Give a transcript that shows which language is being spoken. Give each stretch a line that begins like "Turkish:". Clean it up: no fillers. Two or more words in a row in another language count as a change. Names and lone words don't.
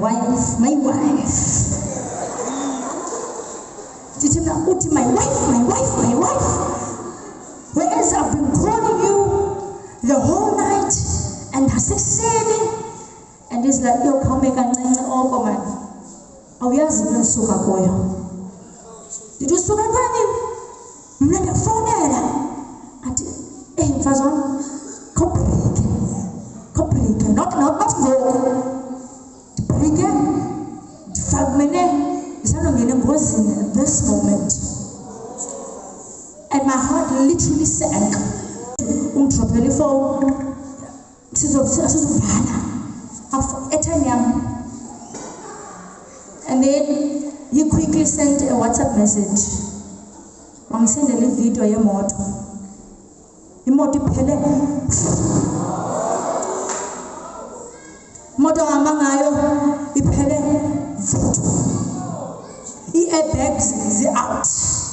Xhosa: ndithi mina uthi
English: my wife whereas I've been calling you the whole night and succeeding and he's like
Xhosa: yo khawume kancinci oko man awuyazi into endisuka kuyo ndithi usuka kwani mna ndakufonela athi mfazi wami khawubrike not ngoku ndibrike ndifamene ndisanongena engozini
English: at this moment and my heart literally sank
Xhosa: ungidrophela ifowuni sizovala airtime yam
English: and then he quickly sent a WhatsApp message
Xhosa: wangisendela ivideo yemoto imoto iphele imoto ahamba ngayo iphele i-airbags zi-out